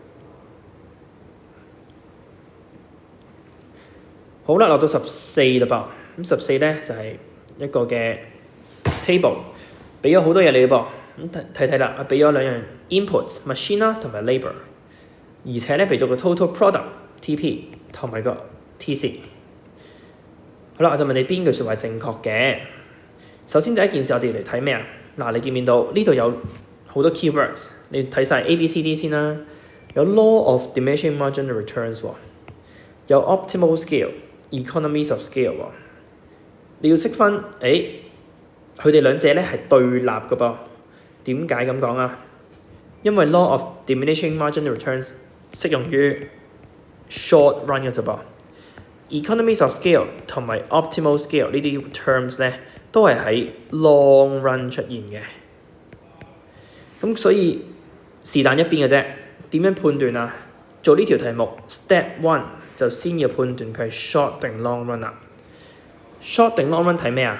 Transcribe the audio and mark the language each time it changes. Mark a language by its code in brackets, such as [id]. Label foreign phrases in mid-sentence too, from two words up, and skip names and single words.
[yue] 好啦，落到14啦噃，咁14咧就係一個嘅 table， 俾咗好多嘢你噃，咁睇啦，俾咗2樣 [en] input machine [yue] 啦同埋 labour， 而且咧俾咗個 [en] total product TP [yue] 同埋個 TC。好啦，我就問你邊句説話係正確嘅。首先第一件事我哋嚟睇咩啊？嗱，你見唔見到呢度有好多 keywords？ 你睇晒 A、B、C、D 先啦。有 [en] law of diminishing marginal returns [yue] 喎，有 [en] optimal scale、economies of scale [yue] 喎。你要識分，佢哋兩者咧係對立嘅噃。點解咁講啊？因為 [en] law of diminishing marginal returns [yue] 適用於 [en] short run [yue] 嘅啫噃。 [en] economies of scale [yue] 同埋 [en] optimal scale [yue] 呢啲 terms 咧都係喺 [en] long run [yue] 出現嘅。咁所以是但一邊嘅啫。點樣判斷啊？做呢條題目 step 1就先要判斷佢係 short 定 [en] long run [yue] 啦。short 定 [en] long run [yue] 睇咩啊？